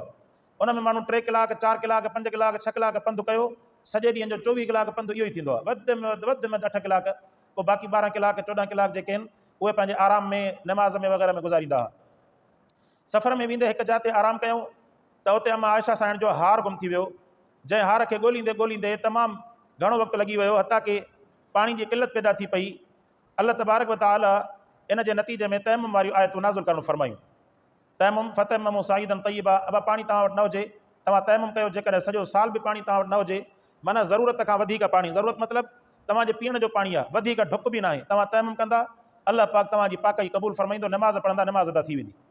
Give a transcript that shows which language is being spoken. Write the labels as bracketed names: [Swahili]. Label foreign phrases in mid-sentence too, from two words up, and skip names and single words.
[Sindhi] उन में माण्हू 3 कलाक 4 कलाक 5 कलाक 6 कलाक पंधु कयो, सॼे ॾींहं जो 24 कलाक पंधु इहो ई थींदो आहे, वधि में 8 कलाक, पोइ बाक़ी 12 कलाक 14 कलाक जेके आहिनि उहे पंहिंजे आराम में नमाज़ में वग़ैरह में गुज़ारींदा हुआ। सफ़र में वेंदे हिकु जाइ ते आराम कयूं त उते अम्मा आयशा साईं जो हार गुम थी वियो। जंहिं हार खे ॻोल्हींदे ॻोल्हींदे तमामु घणो वक़्तु लॻी वियो, हता की पाणी जी किलत पैदा थी पई। [Arabic] الله تبارك وتعالى [Sindhi] इन जे नतीजे में तयमुम वारियूं आयतूं नाज़िल करणु फरमायूं। तयमुम [Arabic] فتيمموا صعيدا طيبا, [Sindhi] अब पाणी तव्हां वटि न हुजे तव्हां तयमुम कयो, जेकॾहिं सॼो साल बि पाणी तव्हां वटि न हुजे, माना ज़रूरत खां वधीक पाणी, ज़रूरत मतिलबु तव्हांजे पीअण जो पाणी आहे, वधीक ढुक बि न आहे, तव्हां तयमुम कंदा अल्लाह पाक तव्हांजी पाकई क़बूल फरमाईंदो, नमाज़ पढ़ंदा नमाज़ अदा थी वेंदी।